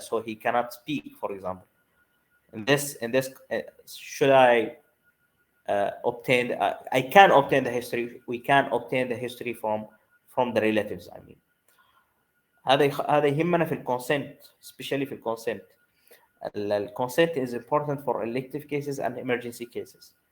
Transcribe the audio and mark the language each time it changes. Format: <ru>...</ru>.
<en>So he cannot speak, for example. In this should I obtain I can obtain the history. We can obtain the history from the relatives. I mean,</en> <ar>هذا يهمنا في الكونسنت,</ar> <en>especially</en> <ar>في الكونسنت.</ar> <en>الكونسنت is important for elective cases and emergency cases.</en>